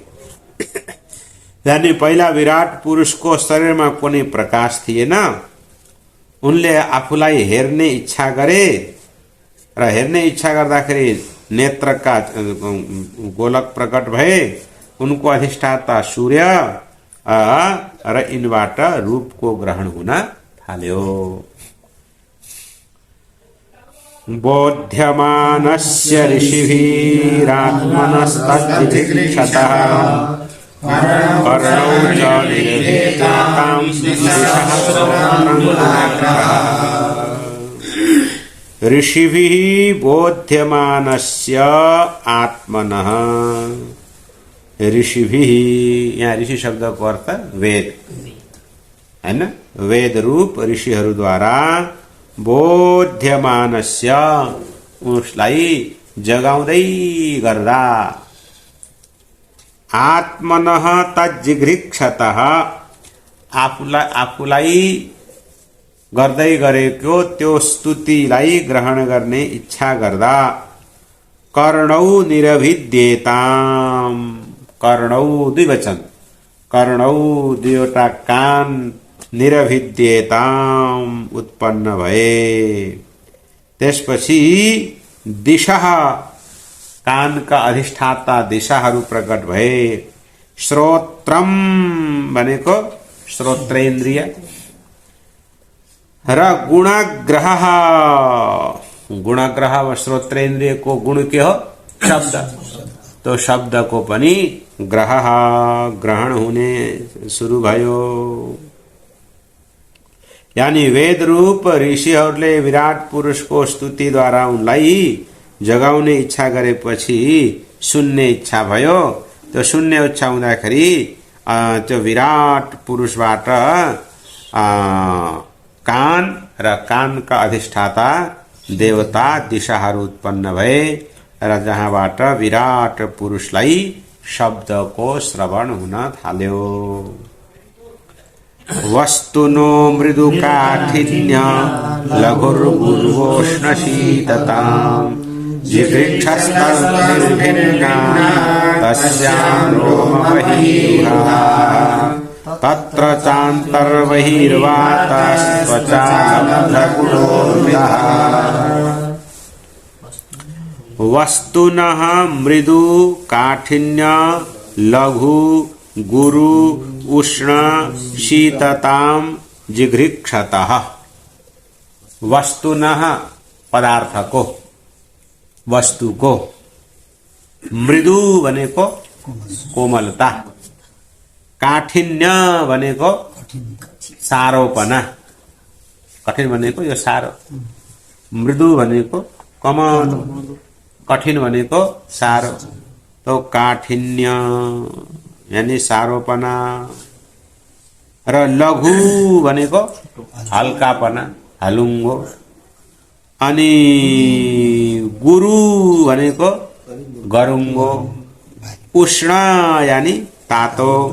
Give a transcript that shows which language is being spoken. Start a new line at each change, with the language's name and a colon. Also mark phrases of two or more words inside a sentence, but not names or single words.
Nepali: यानी पहिला विराट पुरुषको शरीरमा कुनै प्रकाश थिएन, उनले आफूलाई हेर्ने इच्छा गरे र हेर्ने इच्छा गर्दाखेरि नेत्रका गोलक प्रकट भए, उनको अधिष्ठाता सूर्य र यिनबाट रूपको ग्रहण हुन थाल्यो।
Sanskrit: बोध्यमानस्य ऋषिभिरात्मनस्तद्दिदृक्षतः कर्णौ च निर्भेतां दिशः स्वतन्त्रं गुणग्रहः। ऋषिभिः बोध्यमानस्य आत्मनः। ऋषिभिः,
Nepali: यहाँ ऋषि शब्द को अर्थ वेद
Hindi: है न,
Nepali: वेद रूप ऋषिहरूद्वारा बोध्यमानस्य, उसलाई जगाउँदै गर्दा,
Sanskrit: आत्मनः तज्जिघृक्षतः,
Nepali: आफूलाई गर्दै गरेको त्यो स्तुतिलाई ग्रहण गर्ने इच्छा गर्दा,
Sanskrit: कर्णौ निरभिद्येताम, कर्णौ द्विवचन, कर्णौ
Nepali: दुईवटा कान, निरभिद्येताम उत्पन्न भए। त्यसपछि दिशः, कानका अधिष्ठाता दिशाहरू प्रकट भए। श्रोत्रम भनेको श्रोत्रेन्द्रिय र गुणग्रह, गुणग्रह व श्रोत्रेन्द्रिय को गुण के हो शब्द, तो शब्द को पनि ग्रह ग्रहण हुने सुरु भयो। यानी वेद रूप ऋषिहरूले विराट पुरुषको स्तुतिद्वारा उनलाई जगाउने इच्छा गरेपछि सुन्ने इच्छा भयो। त्यो सुन्ने इच्छा हुँदाखेरि त्यो विराट पुरुषबाट कान र कानका अधिष्ठाता देवता दिशाहरू उत्पन्न भए र जहाँबाट विराट पुरुषलाई शब्दको श्रवण हुन थाल्यो।
Sanskrit: वस्तुनो मृदु काठिन्य लघुर्गुर्वोष्ण शीतताम् जिघृक्षस्तनिर्भिन्ना तस्यां रोमवहीरुहा तत्र चान्तर्बहिर्वातस्त्वचा लब्धगुणोर्मितः। वस्तुनः मृदु काठिन्य लघु गुरु उष्ण शीतताम जिघृक्षतः।
Nepali: वस्तुनः पदार्थ को, वस्तु को, मृदु भनेको कोमलता, काठिन्य भनेको सारोपना, कठिन भनेको यो सारो, मृदु भनेको कमल, कठिन भनेको सारो, तो काठिन्य यानी सारोपना र लघु भनेको हल्कापना, हलुङ्गो, अनि गुरु भनेको गरुङ्गो, उष्ण यानी तातो,